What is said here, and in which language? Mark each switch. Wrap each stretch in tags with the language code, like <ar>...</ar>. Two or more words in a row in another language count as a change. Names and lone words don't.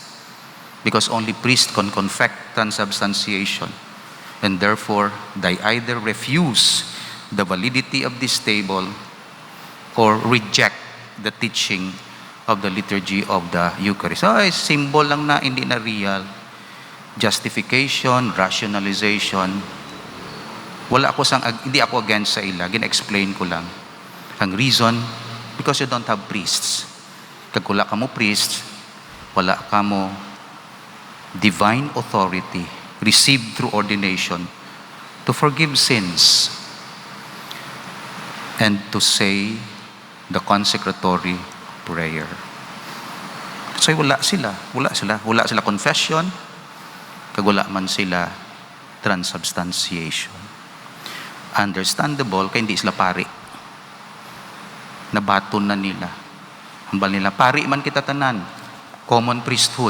<en>Because only priests can confect transubstantiation. And therefore, they either refuse the validity of this table or reject the teaching of the liturgy of the Eucharist.</en> <hil>So, symbol lang na, hindi na real.</hil> <en>Justification, rationalization.</en> <hil>Hindi ako against sa ila. Gina-explain ko lang.</hil> <en>Ang reason, because you don't have priests.</en> <hil>Kag wala ka mo priests, wala ka mo</hil> <en>divine authority received through ordination to forgive sins and to say the consecratory prayer.</en> <hil>So wala sila confession, kag wala man sila transubstantiation.</hil> <tl>Understandable, kaya hindi sila pari.</tl> <hil>Nabaton na nila. Hambal nila, pari man kita tanan,</hil> <en>common priesthood.</en>